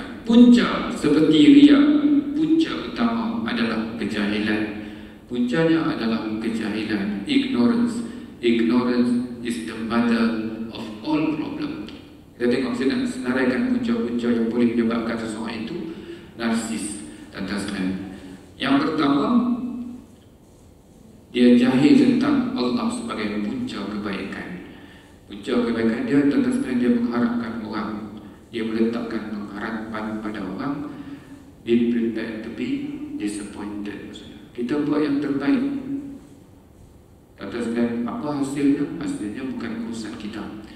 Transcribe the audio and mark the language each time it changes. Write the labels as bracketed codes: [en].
[ms] Punca seperti riya, punca utama adalah kejahilan. Puncanya adalah kejahilan, ignorance. [en] Ignorance is the mother of all problem. [ms] Kita tengok saya nak senaraikan punca-punca yang boleh menyebabkan seseorang itu narsis. Tuan-tuan, yang pertama, dia jahil tentang Allah sebagai punca kebaikan. Punca kebaikan dia, tuan-tuan, dia mengharapkan orang, dia meletakkan pengharapan pada orang. [en] Be prepared to be disappointed. [ms] Kita buat yang terbaik, tuan-tuan, apa hasilnya? Hasilnya bukan urusan kita.